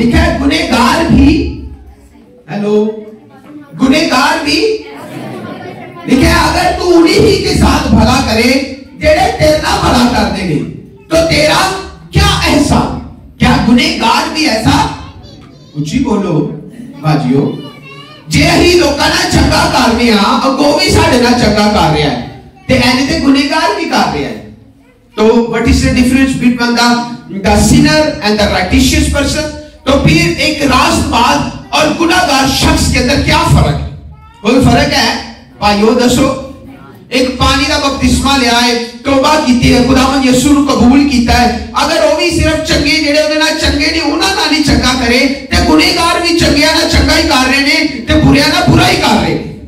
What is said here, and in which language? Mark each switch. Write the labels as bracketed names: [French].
[Urdu] لکھا ہے گنہگار بھی، ہیلو، گنہگار بھی. لکھا ہے اگر تو انہی ہی کے ساتھ بھلا کرے جڑے تیرا بھلا کر دیں گے تو تیرا کیا احسان. کیا گنہگار بھی ایسا؟ کچھ ہی بولو باجیو. [Punjabi] جے ہی لوکاں نال چنگا کر رہے ہاں اگوں بھی ساڈے نال چنگا کر رہا ہے تے اینے تے گنہگار بھی کر رہا ہے. [Urdu] تو [English] what is the difference between the sinner and the righteous person؟ [Urdu] تو پھر ایک راست باز اور گنہگار شخص کے اندر کیا فرق ہے؟ کوئی فرق ہے بھائیو دسو. [Punjabi] ایک پانی کا بپتسمہ لیا ہے، توبہ کیتی ہے، خداوند یسوع کو قبول کیتا ہے، اگر وہ بھی صرف چنگے جڑے انہاں نال چنگے نہیں انہاں نال ہی چنگا کرے تے گنہگار بھی چنگیاں نال چنگا ہی کر رہے نے تے بریاں نال برا ہی کر رہے.